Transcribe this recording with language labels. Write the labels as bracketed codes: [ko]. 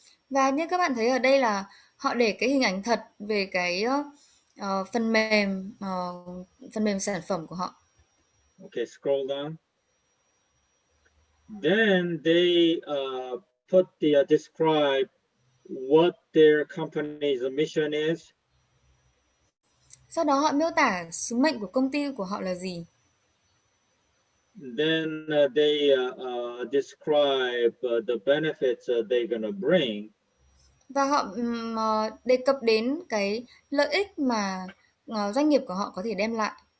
[vi] Và như các bạn thấy ở đây là họ để cái hình ảnh thật về cái phần mềm sản phẩm của họ. [en] Okay, scroll down. Then they put describe what their company's mission is. [vi] Sau đó họ miêu tả sứ mệnh của công ty của họ là gì. [en] Then they describe the benefits they're gonna bring. [vi] Và họ đề cập đến cái lợi ích mà doanh nghiệp của họ có thể đem lại.